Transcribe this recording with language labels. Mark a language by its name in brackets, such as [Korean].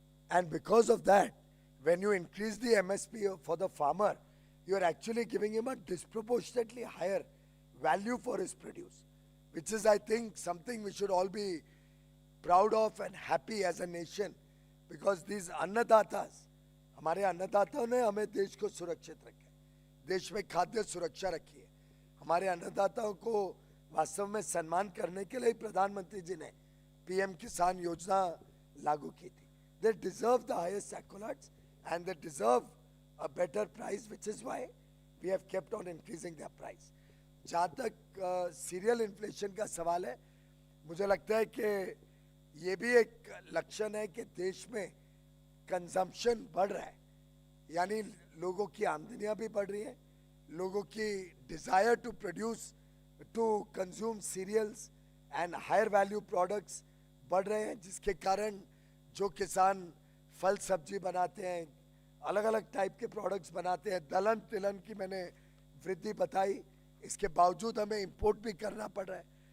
[English] And because of that, when you increase the MSP for the farmer, you are actually giving him a disproportionately higher value for his produce, which is, I think, something we should all be proud of and happy as a nation, because these अन्नदातास, [Hindi] हमारे अन्नदाताओं ने हमें देश को सुरक्षित रखा है, देश में खाद्य सुरक्षा रखी है। हमारे अन्नदाताओं को वास्तव में सम्मान करने के लिए प्रधानमंत्री जी ने पीएम किसान योजना लागू की थी। [English] They deserve the highest accolades and they deserve a better price, which is why we have kept on increasing their price. [Hindi] जहाँ तक सीरियल इन्फ्लेशन का सवाल है, मुझे लगता है कि ये भी एक लक्षण है कि देश में कंजम्पशन बढ़ रहा है, यानी लोगों की आमदनियां भी बढ़ रही हैं, लोगों की [English] desire to produce to consume cereals and higher value products [Hindi] बढ़ रहे हैं, जिसके कारण जो किसान फल सब्जी बनाते हैं, अलग अलग टाइप के प्रोडक्ट्स बनाते हैं, दलहन तिलहन की मैंने वृद्धि बताई, इसके बावजूद हमें इंपोर्ट भी करना पड़ रहा है।